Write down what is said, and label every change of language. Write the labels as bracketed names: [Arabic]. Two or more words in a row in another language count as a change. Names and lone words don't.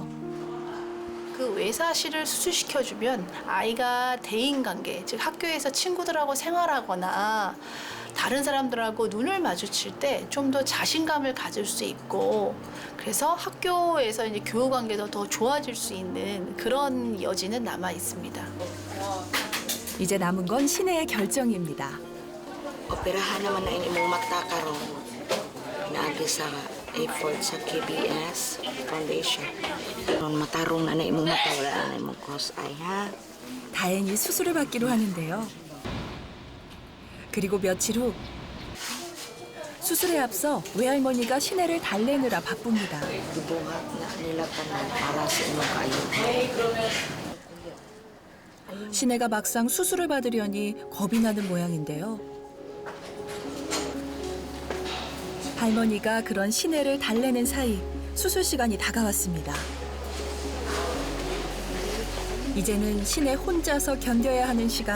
[Korean] 그 외사시를 수술시켜주면 아이가 대인관계, 즉 학교에서 친구들하고 생활하거나 다른 사람들하고 눈을 마주칠 때 좀 더 자신감을 가질 수 있고 그래서 학교에서 이제 교우 관계도 더 좋아질 수 있는 그런 여지는 남아 있습니다. 이제 남은 건 신혜의 결정입니다. [Cebuano] Operahan naman na imong mata karon. Naagi sa effort sa KBS Foundation. Karon matarong na imong mata wala na imong [English] cross eye [Cebuano] ha. [Korean] 다행히 수술을 받기로 하는데요. 그리고 며칠 후 수술에 앞서 외할머니가 신혜를 달래느라 바쁩니다. [Cebuano] Buhat na nila tanan para sa imong kayo. [Korean] 신혜가 막상 수술을 받으려니 겁이 나는 모양인데요. 할머니가 그런 신혜를 달래는 사이 수술 시간이 다가왔습니다. 이제는 신혜 혼자서 견뎌야 하는 시간.